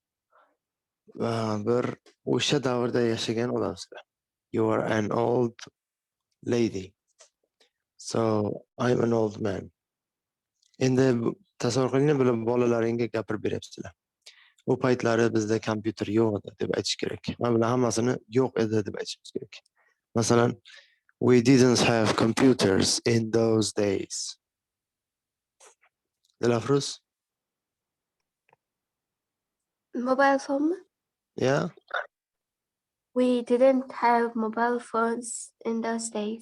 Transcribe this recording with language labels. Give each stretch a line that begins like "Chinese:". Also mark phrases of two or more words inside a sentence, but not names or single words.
Uzbek: bir o'sha davrda yashagan odamsizlar.
English: You are an old lady. So I'm an old man.
Uzbek: Endi tasavvur qiling, bular bolalaringga gapirib beryapsizlar. U paytlari bizda kompyuter yo'q edi deb aytish kerak. Mana bular hammasini yo'q edi deb aytishimiz kerak. Masalan,
English: we didn't have computers in those days. Dilafruz? Mobile phone? Yeah? We didn't have mobile phones in those days.